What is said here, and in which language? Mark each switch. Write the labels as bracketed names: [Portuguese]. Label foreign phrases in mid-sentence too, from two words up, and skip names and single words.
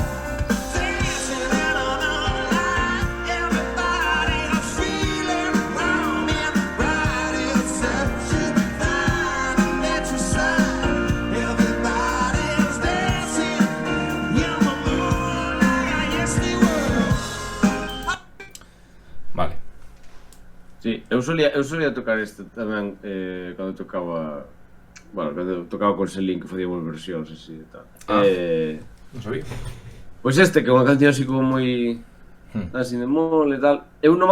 [English] Dancing in the moonlight. Everybody's feeling warm and bright. It's such a fine and natural sight. Everybody's dancing in the moonlight. Yes, they were. [Galician] Vale. sí, eu solía tocar este tamén cando tocaba, bueno, cando tocaba con Selín, que facíamos versións así e tal. Non sabía. Pois este, que é unha canción así como moi así de mole e tal.